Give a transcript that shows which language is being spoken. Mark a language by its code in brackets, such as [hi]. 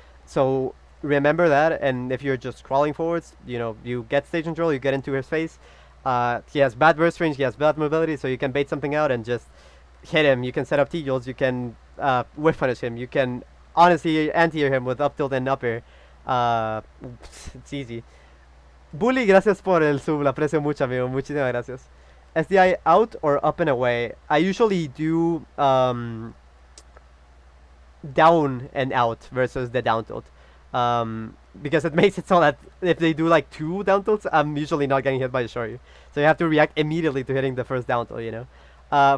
[en] So remember that, and if you're just crawling forwards, you know, you get stage control, you get into his face. He has bad burst range, he has bad mobility, so you can bait something out and just hit him. You can set up T-jolts, you can whiff punish him, you can honestly anti-air him with up tilt and up air. It's easy. [es] Bully, gracias por el sub, lo aprecio mucho, amigo, muchísimas gracias. [en] SDI out or up and away? I usually do down and out versus the down tilt. Because it makes it so that if they do like 2 down tilts, I'm usually not getting hit by the Shoryu. So you have to react immediately to hitting the first down tilt, you know.